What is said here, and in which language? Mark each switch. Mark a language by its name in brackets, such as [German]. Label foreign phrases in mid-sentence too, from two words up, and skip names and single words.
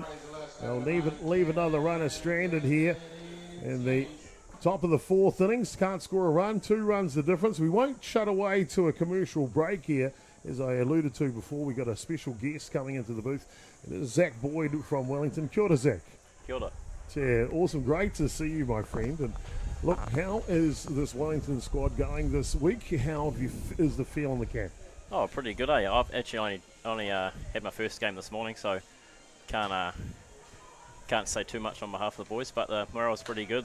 [English] They'll leave another runner stranded here in the top of the fourth innings. Can't score a run, 2 runs the difference. We won't shut away to a commercial break here As I alluded to before, we got a special guest coming into the booth. It is Zach Boyd from Wellington. [Māori] Kia ora, Zach. Kia ora. [English] Yeah, awesome. Great to see you, my friend. And look, how is this Wellington squad going this week? How is the feel in the camp? Oh, pretty good, eh? I've actually only had my first game this morning, so can't say too much on behalf of the boys, but the morale's pretty good.